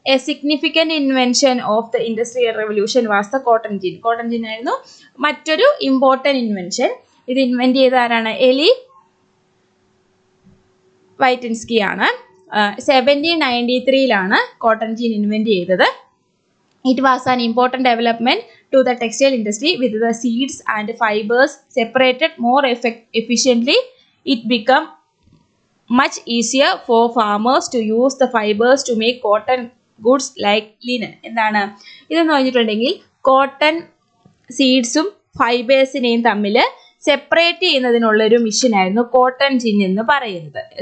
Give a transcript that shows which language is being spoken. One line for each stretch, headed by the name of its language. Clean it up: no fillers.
English: A significant invention of the industrial revolution was the cotton gin.
Malayalam: Cotton ജിൻ ആയിരുന്നു മറ്റൊരു important invention. ഇത് invent ചെയ്ത ആരാണ്? എലി വൈറ്റിൻസ്കി ആണ്. 1793 കോട്ടൺ ജിൻ ഇൻവെന്റ് ചെയ്തത്.
English: It was an important development to the textile industry. With the seeds and fibers separated more efficiently, it became much easier for farmers to use the fibers to make cotton goods like linen.
Malayalam: എന്താണ് ഇതെന്ന് പറഞ്ഞിട്ടുണ്ടെങ്കിൽ cotton സീഡ്സും ഫൈബേഴ്സിനെയും തമ്മിൽ separate ചെയ്യുന്നതിനുള്ളൊരു മിഷനായിരുന്നു cotton ജിൻ എന്ന് പറയുന്നത്.